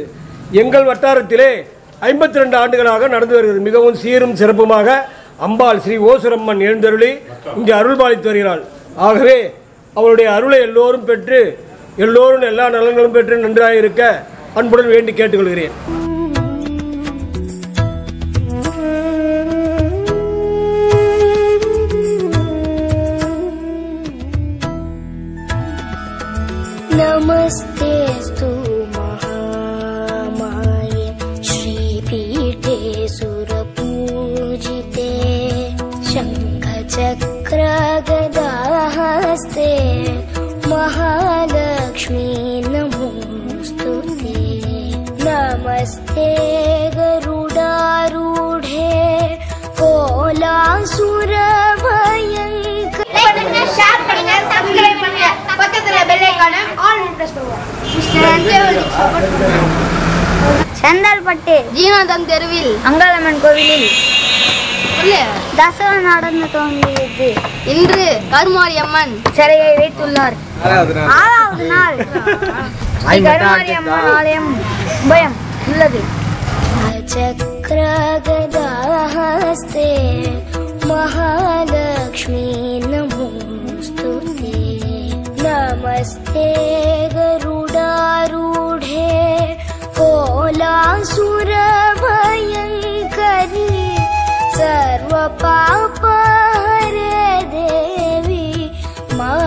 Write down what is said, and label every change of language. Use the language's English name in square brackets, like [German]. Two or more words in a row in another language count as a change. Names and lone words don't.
[Tamil] எங்கள் வட்டாரத்திலே 52 ஆண்டுகளாக நடந்து வருகிறது. மிகவும் சீரும் சிறப்புமாக அம்பாள் ஸ்ரீ ஓசுரம்மன் எழுந்தருளி இங்கே அருள்பாலித்து வருகிறாள். ஆகவே அவளுடைய அருளை எல்லோரும் பெற்று எல்லோரும் எல்லா நலன்களும் பெற்று நன்றாக இருக்க அன்புடன் வேண்டி கேட்டுக்கொள்கிறேன். [Sanskrit] नमस्तेस्तु महामाये श्रीपीठे सुरपूजिते शङ्खचक्रगदाहस्ते महालक्ष्मी नमोस्तुते। नमस्ते गरुडारूढे कोलासुरभयङ्कर. [Tamil] செங்கல்பட்டு ஜீவநாதம் தெருவில் அங்காளம்மன் கோவிலில் தசரா நடந்து துவங்கியது. இன்று கருமாரியம்மன் சிலையை வைத்துள்ளார். 6வது நாள் கருமாரியம்மன் ஆலயம் பயம் உள்ளது. [Sanskrit] चक्रगदाहस्ते महालक्ष्मी नमोस्तुते। नमस्ते गरुडारूढे कोलासुरभयङ्करी सर्वपापहरे देवी